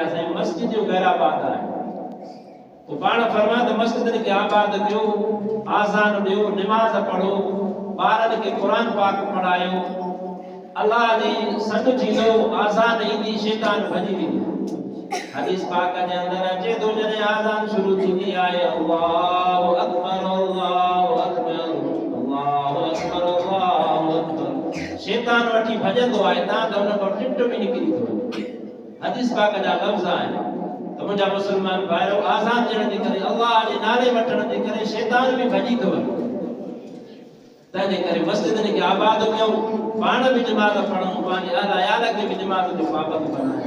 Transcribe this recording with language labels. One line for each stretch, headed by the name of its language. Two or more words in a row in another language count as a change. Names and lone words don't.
Sindhi: साईं मस्जिदियूं गैर आबाद आहिनि। तो पाण फरमाए त मस्जिदनि खे आबाद कयो आज़ान ॾियो नमाज़ पढ़ो ॿारनि खे क़ुर पाक पढ़ायो। अल्लाह जी सॾु थींदो आज़ान ईंदी शैतान भॼी वेंदो। हदीस पाक जे अंदर अचे थो जॾहिं आज़ान शुरू थींदी आहे
Arabic: الله أكبر الله أكبر الله أكبر الله أكبر
Sindhi: शैतान वठी भॼंदो आहे तां त हुन खां टिट बि निकिरी थो वञे। हदीस पाक जा लफ़्ज़ आहिनि त मुंहिंजा मुस्लमान भाइरो आज़ान ॾियण जे करे अल्लाह जे नाले वठण जे करे शैतान बि भॼी थो वञे। तंहिंजे करे मस्जिदनि खे आबाद कयूं पाण बि नमाज़ पढ़ूं पंहिंजे अयाल खे बि नमाज़ जो पाबंद बनायूं।